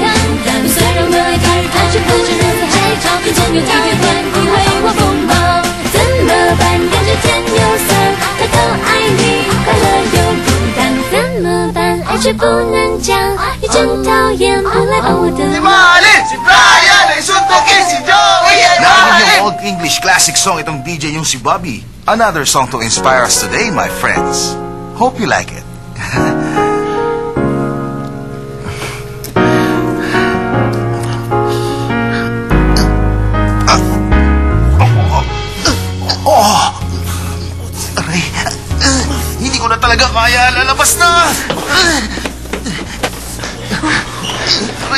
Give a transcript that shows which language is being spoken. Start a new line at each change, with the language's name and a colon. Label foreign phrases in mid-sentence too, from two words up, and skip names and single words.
Chinese: 虽然我爱看，爱却不承认太吵，总有一天换你为我疯狂。怎么办？感觉甜又酸，偷偷爱你，快乐又孤单。怎么办？爱却不能讲，你真讨厌不来帮我的 Si 忙。
Filipino: Mahalin! Si Brian ay suntukin si Joey ay Meron mahalin! yung
English: old English classic song
Filipino: itong DJ yung si Bobby.
English: Another song to inspire us today, my friends. Hope you like it.
Filipino: Aray, hindi ko na talaga kaya. Lalabas na! Aray!